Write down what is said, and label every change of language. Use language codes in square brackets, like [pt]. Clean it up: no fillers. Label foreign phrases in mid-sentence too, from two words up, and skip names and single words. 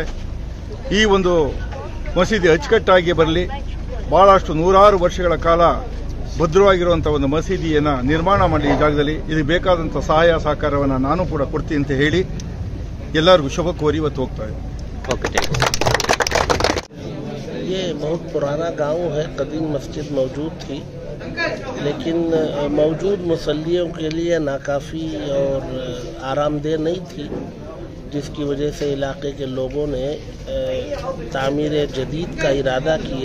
[kn] ಈ ಒಂದು ಮಸೀದಿ ಅಚ್ಚುಕಟ್ಟಾಗಿ ಬರಲಿ, ಬಹಳಷ್ಟು 100 ವರ್ಷಗಳ ಕಾಲ ಭದ್ರವಾಗಿರುವಂತಹ ಒಂದು ಮಸೀದಿಯನ್ನ ನಿರ್ಮಾಣ ಮಾಡಿ ಈ ಜಾಗದಲ್ಲಿ ಇದಕ್ಕೆ ಬೇಕಾದಂಥ ಸಹಾಯ ಸಹಕಾರವನ್ನು ನಾನು ಕೂಡ ಕೊಡ್ತೀನಿ ಅಂತ ಹೇಳಿ ಎಲ್ಲರಿಗೂ ಶುಭ ಕೋರಿ ಇವತ್ತು ಹೋಗ್ತಾ ಇದ್ದೀನಿ. [hi] ये बहुत पुराना गांव है, कदीम मस्जिद मौजूद थी लेकिन मौजूद मुसल्लियों के लिए नाकाफ़ी और आरामदेह नहीं थी, जिसकी वजह से इलाके के लोगों ने तामीर जदीद का इरादा किया।